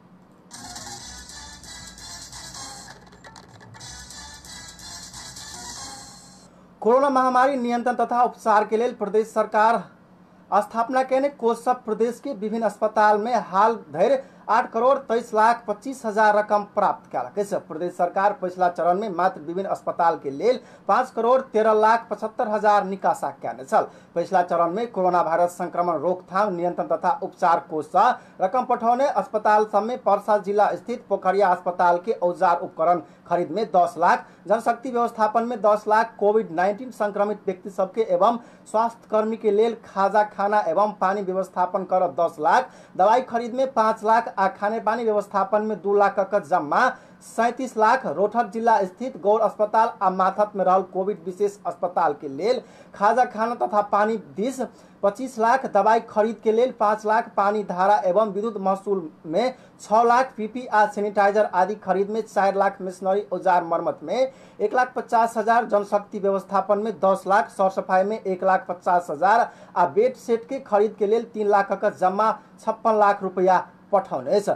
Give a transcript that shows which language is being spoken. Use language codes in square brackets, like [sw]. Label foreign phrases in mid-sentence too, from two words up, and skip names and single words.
[mai] कोरोना महामारी नियंत्रण तथा उपचार के लिए प्रदेश सरकार स्थापना केने कोष सब प्रदेश के विभिन्न अस्पताल में हाल धरि 8,23,25,000 रकम प्राप्त कयलक अछि। प्रदेश सरकार पिछला चरण में मात्र विभिन्न अस्पताल के लेल 5,13,75,000 निकासा कयने छल। पिछला चरण में कोरोना वायरस संक्रमण रोकथाम नियंत्रण तथा उपचार कोष से रकम पठौने अस्पताल सब में पर्सा जिला स्थित पोखरिया अस्पताल के औजार उपकरण खरीद में 10 लाख, जनशक्ति व्यवस्थापन में 10 लाख, कोविड-19 संक्रमित व्यक्ति सबके एवं स्वास्थ्य कर्मी के लेल खाजा खाना एवं पानी व्यवस्थापन कर 10 लाख, दवाई खरीद में 5 लाख आ खाने पानी व्यवस्थापन में 2 लाख का जम्मा 37 लाख, रोहतक जिला स्थित गौर अस्पताल आ माथत में रहल कोविड विशेष अस्पताल के लेल खाजा खाना तथा पानी दिस 25 लाख, दवाई खरीद के लेल 5 लाख, पानी धारा एवं विद्युत महसूल में 6 लाख, पीपी आ सैनिटाइजर आदि खरीद में 4 लाख, मशीनरी औजार मरम्मत में 1,50,000, जनशक्ति व्यवस्थापन में 10 लाख, सौर सफाई में 1,50,000 आ बेड सेट के खरीद के लेल 3 लाख का जम्मा 56 लाख रुपया पठौने अछि।